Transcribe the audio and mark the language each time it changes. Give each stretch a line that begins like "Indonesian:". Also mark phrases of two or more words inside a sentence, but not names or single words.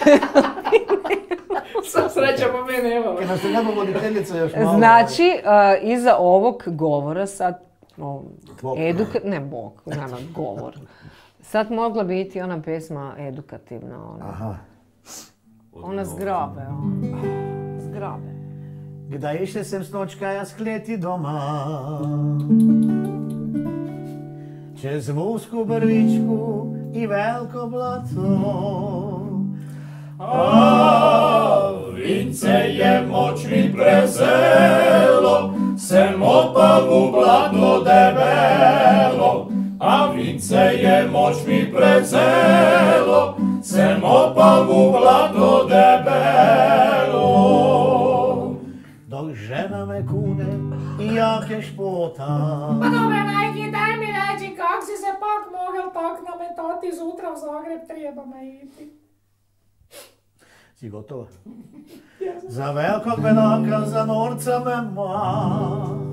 Croatian: Sam sreća po mene, evo. Kad nas se nema voditeljica još malo... Znači, iza ovog govora sad, Tvog. ne nema govor. Sad mogla biti ona pesma edukativna, ona. Aha. Ona zgrabe, zgrabe. Kdaj še sem snočkaja skleti doma, čez vusku brvičku i veliko blato. A vince je moč mi prezelo, sem opal v blato debelo. A vince je moč mi prezelo, sem opal v blato debelo. Dok žena me kune i jake špota. Pa dobro, Najki, daj mi reći kak si se pak mogel tak nametati zutra v Zagreb, treba me iti. Si gotova? Za velikog bedaka, za norca me ma.